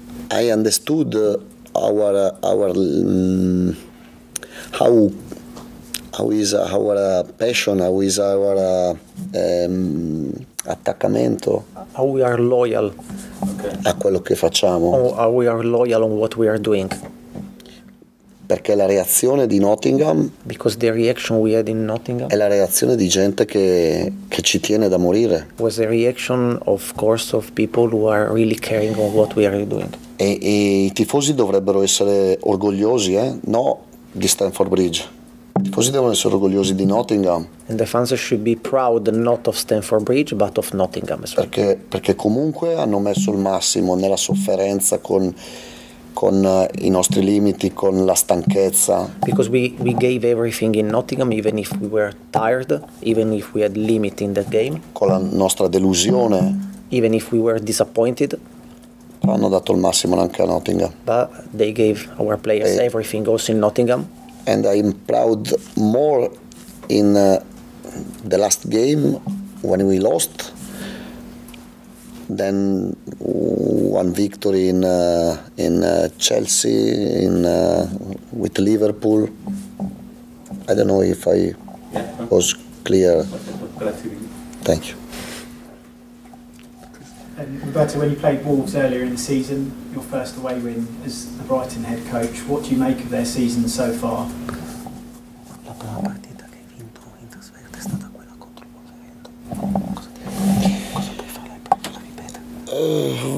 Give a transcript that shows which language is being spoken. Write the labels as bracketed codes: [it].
[en] I understood our how is our passion, how is our attaccamento, how we are loyal [it] a quello che facciamo. [en] How we are loyal on what we are doing. [it] Perché la reazione di Nottingham, [en] because the reaction we had in Nottingham, [it] è la reazione di gente che ci tiene da morire. [en] Was a reaction, of course, of people who are really caring on what we are doing. [it] E i tifosi dovrebbero essere orgogliosi, no, di Stamford Bridge. I tifosi devono essere orgogliosi di Nottingham. [en] And the fans should be proud not of Stamford Bridge but of Nottingham as well. [it] Perché comunque hanno messo il massimo nella sofferenza con i nostri limiti, con la stanchezza. [en] Because we gave everything in Nottingham, even if we were tired, even if we had limit in that game. [it] Con la nostra delusione. [en] Even if we were disappointed. [it] Però hanno dato il massimo anche a Nottingham. [en] But they gave our players everything also in Nottingham. And I'm proud more in the last game when we lost than one victory in Chelsea, with Liverpool. I don't know if I was clear. Thank you. And Roberto, when you played Wolves earlier in the season, your first away win as the Brighton head coach, what do you make of their season so far? [it] La prima partita che hai vinto in trasferta è stata quella contro il Wolverhampton. Cosa puoi fare per ripetere?